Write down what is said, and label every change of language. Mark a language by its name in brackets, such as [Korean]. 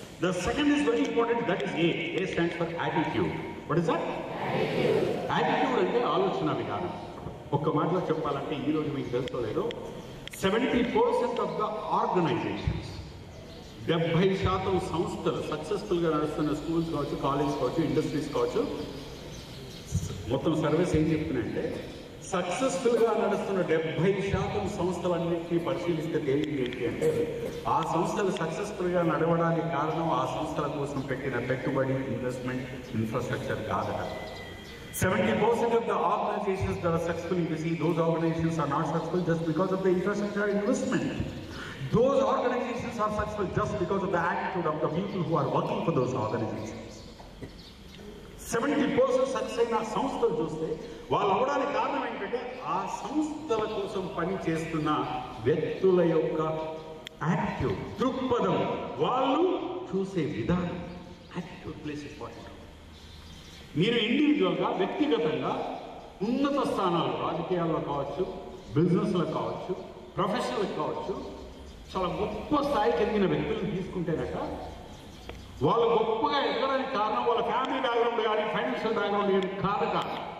[English] The second is very important, that is A. A stands for attitude. What is that? [Telugu] Attitude అంటే ఆలోచన విధానం. ఒక్క మాటలో చెప్పాలంటే ఈరోజు మీకు తెలుసో లేదో 70% [English] of the organisations, [Telugu] 70% సంస్థలు సక్సెస్ఫుల్గా నడుస్తున్న స్కూల్స్ కావచ్చు, కాలేజ్ కావచ్చు, ఇండస్ట్రీస్ కావచ్చు, మొత్తం సర్వీస్ ఏం చెప్తున్నాయంటే సక్సెస్ఫుల్గా నడుస్తున్న 70% సంస్థలన్నింటినీ పరిశీలిస్తే తేలింది ఏంటి అంటే ఆ సంస్థలు సక్సెస్ఫుల్గా నడవడానికి కారణం ఆ సంస్థల కోసం పెట్టిన పెట్టుబడి, ఇన్వెస్ట్మెంట్, ఇన్ఫ్రాస్ట్రక్చర్ కాదట. [English] 70% of the organizations that are successful, you see, those organizations are not successful just because of the infrastructure investment. Those organizations are successful just because of the attitude of the people who are working for those organizations. [Telugu] 70% success అయిన సంస్థలు చూస్తే వాళ్ళు అవ్వడానికి కారణం ఏంటంటే ఆ సంస్థల కోసం పని చేస్తున్న వ్యక్తుల యొక్క యాటిట్యూడ్, దృక్పథం, వాళ్ళు చూసే విధానం. [English] Attitude plays important. [Telugu] మీరు ఇండివిజువల్గా, వ్యక్తిగతంగా ఉన్నత స్థానాలు, రాజకీయాల్లో కావచ్చు, బిజినెస్లో కావచ్చు, ప్రొఫెషనల్ కావచ్చు, చాలా గొప్ప స్థాయికి ఎదిగిన వ్యక్తులను తీసుకుంటేనట వాళ్ళు గొప్పగా ఎదగడానికి కారణం వాళ్ళ ఫ్యామిలీ బ్యాక్గ్రౌండ్ కానీ, ఫైనాన్షియల్ బ్యాక్గ్రౌండ్ కానీ కాదు.